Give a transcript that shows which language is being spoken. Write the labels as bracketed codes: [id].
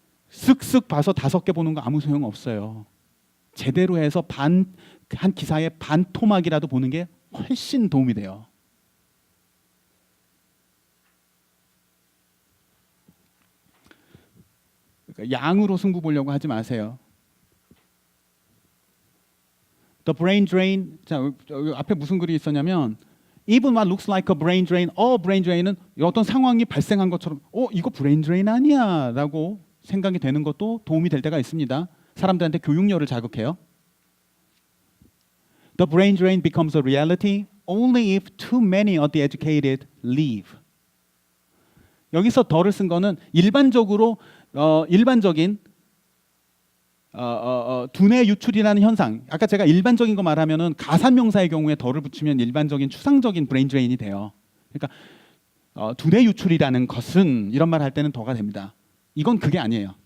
[ko] 쓱쓱 봐서 5개 보는 거 아무 소용 없어요. 제대로 해서 한 기사의 반 토막이라도 보는 게 훨씬 도움이 돼요. 그러니까 양으로 승부 보려고 하지 마세요. [en] The brain drain. [ko] 자, 앞에 무슨 글이 있었냐면 [en] even what looks like a brain drain. [ko] brain drain은 어떤 상황이 발생한 것처럼 이거 brain drain 아니야라고 생각이 되는 것도 도움이 될 때가 있습니다. 사람들한테 교육열을 자극해요. [en] The brain drain becomes a reality only if too many of the educated leave. [ko] 여기서 더를 쓴 거는 일반적으로 일반적인 두뇌 유출이라는 현상. 아까 제가 일반적인 거 말하면은 가산명사의 경우에 더를 붙이면 일반적인 추상적인 브레인 드레인이 돼요. 그러니까 두뇌 유출이라는 것은 이런 말 할 때는 더가 됩니다. 이건 그게 아니에요.